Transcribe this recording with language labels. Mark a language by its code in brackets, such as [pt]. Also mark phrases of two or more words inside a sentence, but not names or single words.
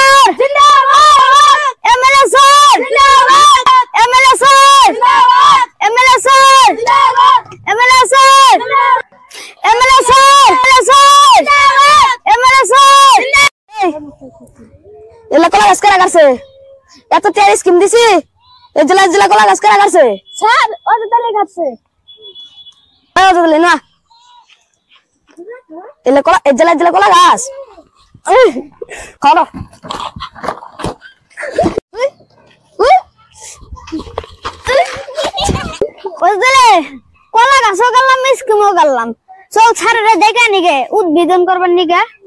[hi] जिंदाबाद एमएलए सर जिंदाबाद एमएलए सर [bn] जिंदाबाद एमएलए सर जिंदाबाद एमएलए सर एमएलए सर जिंदाबाद एमएलए सर এলা কলা গাছ কারা কাটছে এত তেল স্কিম দিছি এই জেলা জেলা কলা গাছ কারা কাটছে স্যার ওটা তালে কাটছে ওটা তালে না এলা কলা এই জেলা জেলা কলা গাছ খাও বুঝলে কলা গাছও গেলাম স্কিমও গেলাম চল ছাড়রে দেখা নিগে উদ্বোধন করবার নিগে